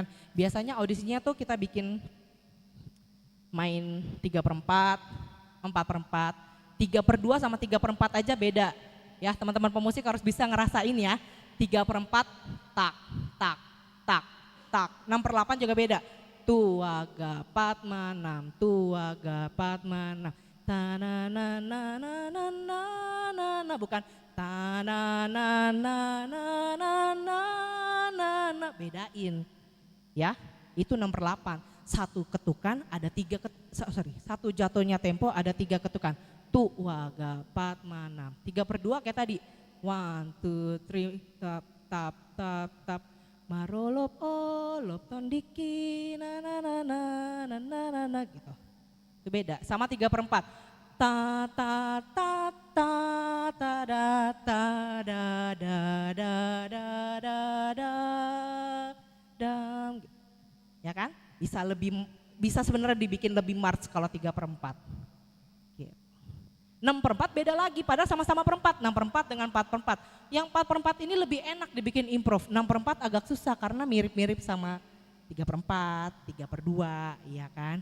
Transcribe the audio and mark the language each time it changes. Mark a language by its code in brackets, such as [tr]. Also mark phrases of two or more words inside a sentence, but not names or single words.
[id] Biasanya audisinya tuh kita bikin main 3/4, 4/4, 3/2 sama 3/4 aja beda. Ya teman-teman pemusik harus bisa ngerasain ya, 3/4 tak, tak, tak, tak, 6/8 juga beda. Tuaga patmanam, tuaga patmanam, tananananananana, bukan tanananananana, bedain ya, itu 6/8. Satu ketukan ada satu jatuhnya tempo ada 3 ketukan. Tu waga pat manam. 3/2 kayak tadi. 1 2 3 tap tap tap tap. [bbc] Marolop olop tondiki na na na na na na na na gitu. [id] Itu beda sama 3/4. Ta ta ta ta ta da ta da da da da da da dam. Ya kan? Bisa sebenarnya dibikin lebih march kalau 3/4. Gitu. 6/4 beda lagi, padahal sama-sama perempat, 6/4 dengan 4/4. Yang 4/4 ini lebih enak dibikin improv, 6/4 agak susah karena mirip-mirip sama 3/4, 3/2, iya kan.